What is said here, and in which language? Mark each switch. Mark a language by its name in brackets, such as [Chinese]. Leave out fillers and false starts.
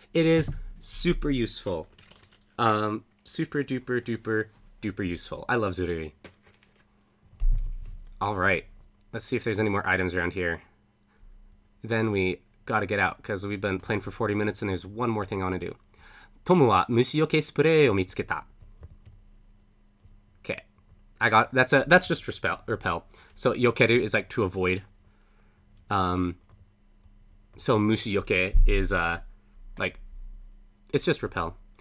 [English] It is super useful. Super duper duper duper useful. I love Zurui. All right. Let's see if there's any more items around here. Then we gotta get out, because we've been playing for 40 minutes and there's one more thing I want to do. [Japanese] トムは虫除けスプレーを見つけた. [English] Okay. That's just repel. So yokeru is like to avoid. So mushi yoke is like, it's just repel.